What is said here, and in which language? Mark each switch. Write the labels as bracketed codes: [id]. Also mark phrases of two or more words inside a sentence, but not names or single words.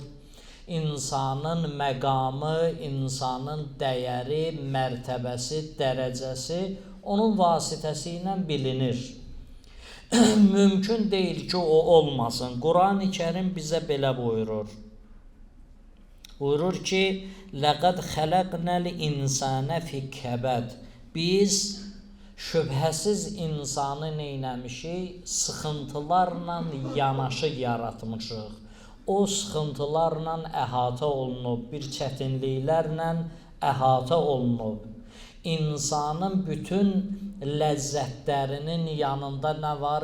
[az] İnsanın məqamı, insanın dəyəri, mərtəbəsi, dərəcəsi onun vasitəsi ilə bilinir. Mümkün deyil ki, o olmasın. Quran-ı Kərim bizə belə buyurur. Buyurur ki, [ar] لَقَدْ خَلَقْنَا الْاِنْسَانَ فِي كَبَدٍ. [az] Biz şübhəsiz insanı neyləmişik? Sıxıntılarla yanaşı yaratmışıq. O sıxıntılarla əhatə olunub, bir çətinliklərlə əhatə olunub. İnsanın bütün ləzzətlərinin yanında nə var?